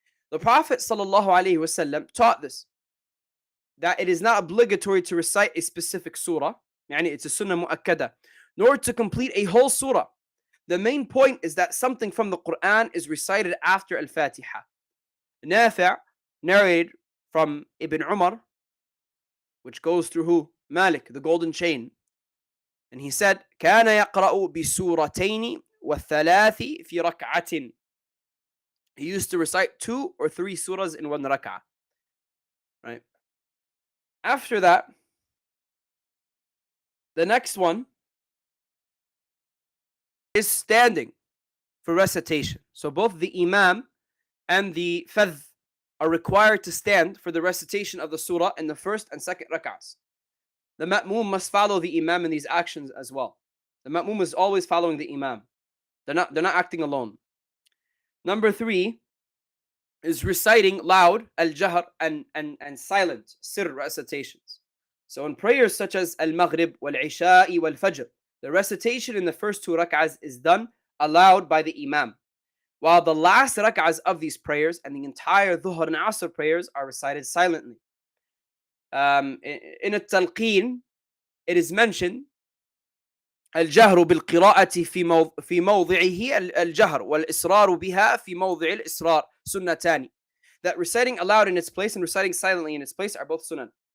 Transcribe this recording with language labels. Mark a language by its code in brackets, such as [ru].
[en] The Prophet ﷺ taught this, that it is not obligatory to recite a specific surah, yani it's a sunnah mu'akkada, nor to complete a whole surah. The main point is that something from the Quran is recited after al-Fatiha. Nafi' narrated from Ibn Umar, which goes through who? Malik, the golden chain. And he said, [ar] كان يقرأ بسورتين والثلاث في ركعة. [en] He used to recite 2 or 3 surahs in 1 rak'ah. Right? After that, the next one is standing for recitation. So both the Imam and the fadh are required to stand for the recitation of the surah in the first and second rak'ahs. The ma'mum must follow the Imam in these actions as well. The ma'mum is always following the Imam. They're not acting alone. Number 3 is reciting loud, al-jahr, and silent, sir recitations. So in prayers such as al-maghrib, wal-isha'i, wal-fajr, the recitation in the first 2 rak'ahs is done aloud by the Imam, while the last rak'ahs of these prayers and the entire dhuhr and asr prayers are recited silently. In al-talqeen, it is mentioned [ar] الجهر بالقراءة في موضعه الجهر والإصرار بها في موضع الإصرار سنتان. [en] That reciting aloud in its place and reciting silently in its place are both sunan.